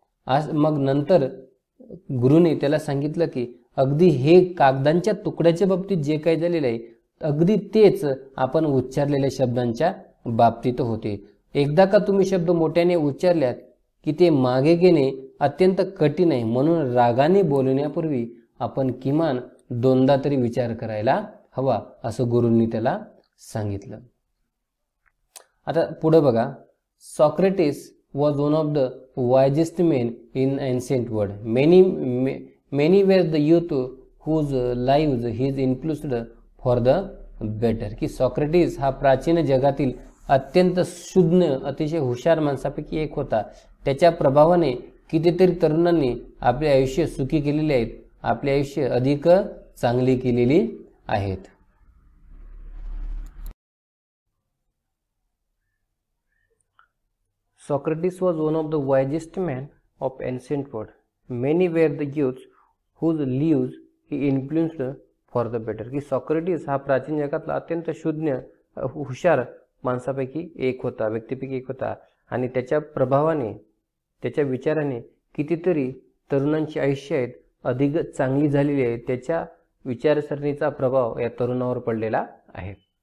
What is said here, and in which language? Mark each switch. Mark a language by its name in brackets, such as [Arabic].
[Marathi] आज मग नंतर गुरुने त्याला सांगितलं की अगदी हे कागदांच्या तुकड्याच्या बाबतीत जे काही झालेलं आहे अगदी तेच आपण उच्चारलेल्या शब्दांच्या बाबतीत होते. एकदा का तुम्ही शब्द मोठ्याने उच्चारल्यात की ते मागे घेणे अत्यंत कठीण आहे, म्हणून रागाने बोलण्यापूर्वी आपण किमान दोनदा तरी विचार करायला हवा, असं गुरूंनी त्याला सांगितलं. आता पुढे बघा. [English] Socrates was one of the wisest men in ancient world. Many were the youth whose lives he influenced for the better. [Marathi] की सॉक्रेटिस हा प्राचीन जगातील अत्यंत शुद्ध अतिशय हुशार माणसापैकी एक होता. त्याच्या प्रभावाने कितीतरी तरुणांनी आपले आयुष्य सुखी केलेले आहेत, आपले आयुष्य अधिक चांगली केलेली आहेत. [English] Socrates was one of the wisest men of ancient world. Many were the youths whose lives he influenced for the better. [Marathi] की सॉक्रेटिस हा प्राचीन जगातला अत्यंत शुद्ध हुशार माणसापैकी एक होता, व्यक्तीपैकी एक होता आणि त्याच्या प्रभावाने, त्याच्या विचाराने कितीतरी तरुणांची आयुष्य आहेत अधिक चांगली झालेली आहे. त्याच्या विचारसरणीचा प्रभाव या तरुणावर पडलेला आहे.